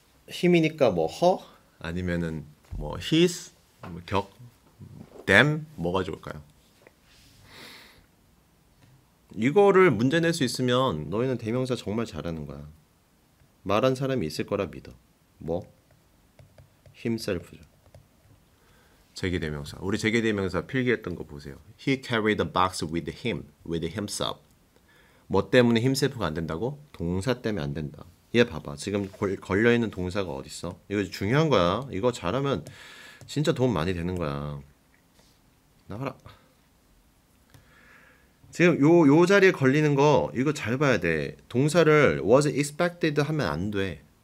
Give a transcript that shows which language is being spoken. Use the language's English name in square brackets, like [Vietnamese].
[Korean] 힘이니까 뭐 허? 아니면은 뭐 his? 뭐 격? them? 뭐가 좋을까요? 이거를 문제 낼 수 있으면 너희는 대명사 정말 잘하는 거야. 말한 사람이 있을 거라 믿어. 뭐? himself죠. 제기대명사. 우리 제기대명사 필기했던 거 보세요. [English] He carried the box with himself. [Korean] 뭐 때문에 himself가 안 된다고? 동사 때문에 안 된다. 얘 봐봐. 지금 걸려있는 동사가 어딨어? 이거 중요한 거야. 이거 잘하면 진짜 도움 많이 되는 거야. 나가라. 지금 요 자리에 걸리는 거 이거 잘 봐야 돼. 동사를 was expected 하면 안 돼.